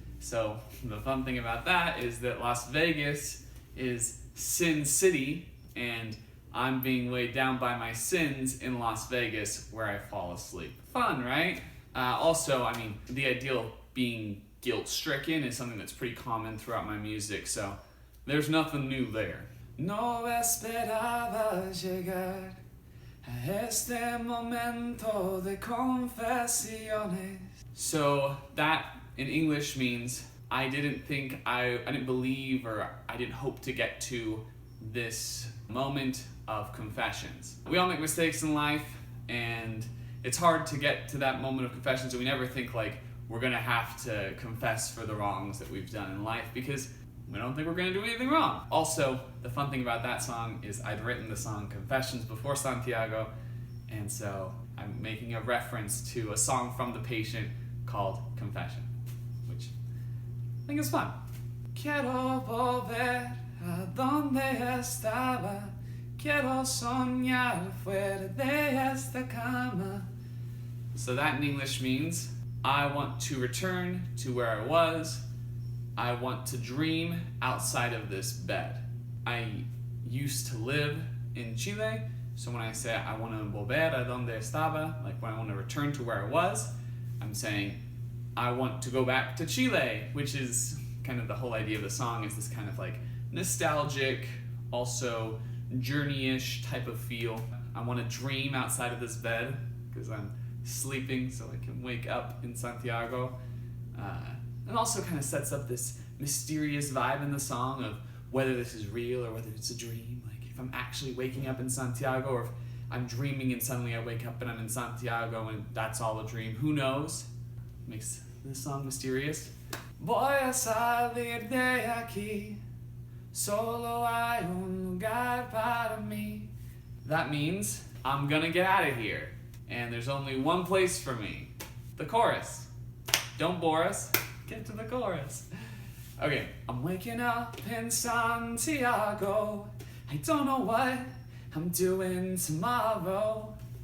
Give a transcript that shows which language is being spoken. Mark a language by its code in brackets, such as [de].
[en] So the fun thing about that is that Las Vegas is Sin City, and I'm being weighed down by my sins in Las Vegas where I fall asleep. Fun, right? Also, the idea of being guilt-stricken is something that's pretty common throughout my music, so there's nothing new there. [es] No esperaba llegar a este momento de confesiones. [en] So that in English means I didn't believe, or I didn't hope to get to this moment of confessions. We all make mistakes in life, and it's hard to get to that moment of confessions, and we never think like we're gonna have to confess for the wrongs that we've done in life because we don't think we're gonna do anything wrong. Also, the fun thing about that song is I'd written the song Confessions before Santiago, and so I'm making a reference to a song from The Patient called Confession, which I think is fun. [es] Quiero volver a donde estaba, quiero soñar fuera de esta cama. [en] So that in English means I want to return to where I was. I want to dream outside of this bed. I used to live in Chile, so when I say I want to [es] volver a donde estaba, [en] like when I want to return to where I was, I'm saying I want to go back to Chile, which is kind of the whole idea of the song, is this kind of like nostalgic, also journey-ish type of feel. I want to dream outside of this bed because I'm sleeping so I can wake up in Santiago. And also kind of sets up this mysterious vibe in the song of whether this is real or whether it's a dream. Like if I'm actually waking up in Santiago, or if I'm dreaming and suddenly I wake up and I'm in Santiago and that's all a dream. Who knows? Makes this song mysterious. [es] Voy a salir de aquí, solo hay un lugar para mí. [en] That means I'm gonna get out of here, and there's only one place for me. The chorus. Don't bore us. Get to the chorus. Okay, I'm waking up in Santiago. I don't know what I'm doing tomorrow.